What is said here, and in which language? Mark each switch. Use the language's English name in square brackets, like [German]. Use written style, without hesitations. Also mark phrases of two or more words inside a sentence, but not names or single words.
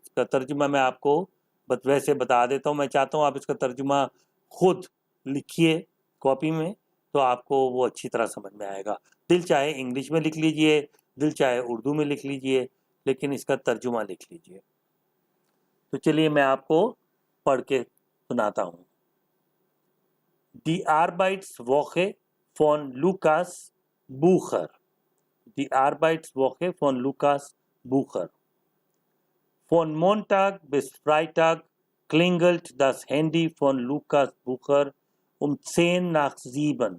[Urdu] اس کا ترجمہ میں آپ کو ویسے بتا دیتا ہوں، میں چاہتا ہوں آپ اس کا ترجمہ خود لکھیے کاپی میں، تو آپ کو وہ اچھی طرح سمجھ میں آئے گا۔ دل چاہے انگلش میں لکھ لیجئے، دل چاہے اردو میں لکھ لیجئے، لیکن اس کا ترجمہ لکھ لیجئے۔ تو چلیے میں آپ کو پڑھ کے سناتا ہوں۔ [German] Die Arbeitswoche von Lukas Bucher۔ Die Arbeitswoche von Lukas Bucher۔ Von Montag bis Freitag klingelt das Handy von Lukas Bucher 6:10।